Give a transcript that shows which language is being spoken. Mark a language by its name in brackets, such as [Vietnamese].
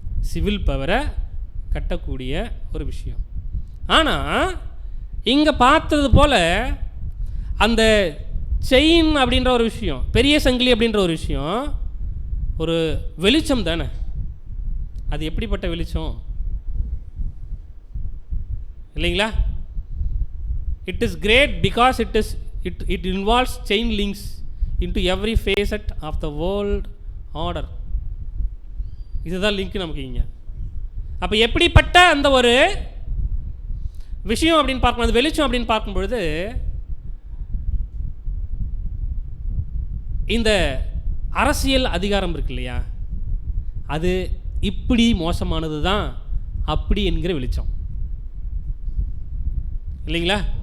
[Tamil] Civil பவரை கட்டக்கூடிய ஒரு விஷயம். ஆனால் இங்கே பார்த்தது போல் அந்த செயின் அப்படின்ற ஒரு விஷயம், பெரிய சங்கிலி அப்படின்ற ஒரு விஷயம் ஒரு வெளிச்சம் தானே. அது எப்படிப்பட்ட வெளிச்சம் இல்லைங்களா. [English] It is great because it involves chain links into every facet of the world order. [Tamil] இதுதான் லிங்க் நமக்கு இங்கே. அப்போ எப்படிப்பட்ட அந்த ஒரு விஷயம் அப்படின்னு பார்க்கணும், அது வெளிச்சம் அப்படின்னு பார்க்கும்பொழுது இந்த அரசியல் அதிகாரம் இருக்கு இல்லையா, அது இப்படி மோசமானது தான் அப்படி என்கிற வெளிச்சம் இல்லைங்களா.